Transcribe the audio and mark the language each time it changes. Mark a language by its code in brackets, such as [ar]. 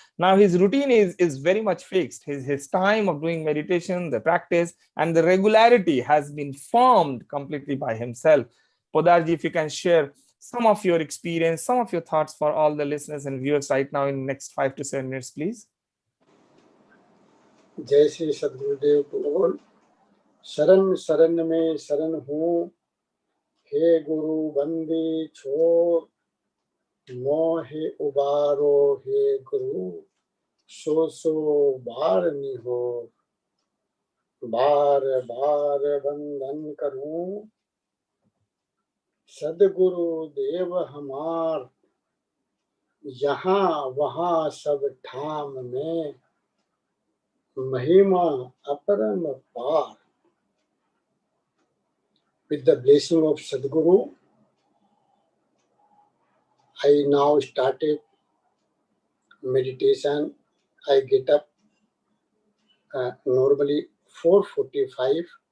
[en] Now his routine is very much fixed. His time of doing meditation, the practice, and the regularity has been formed completely by himself. Podarji, if you can share some of your experience, some of your thoughts for all the listeners and viewers right now in the next 5 to 7 minutes, please. [hi] जय श्री सद्गुरुदेव [en] To all. [hi] शरण शरण में शरण हूँ, हे गुरु बंदी छोड़, मोहे उबारो हे गुरु, सो सो बार निहो, बार बार बंधन करूं, सदगुरु देव हमार, यहाँ वहाँ सब ठाम में, महिमा अपरम पार। [en] With the blessing of Sadguru, I now started meditation. I get up normally 4:45.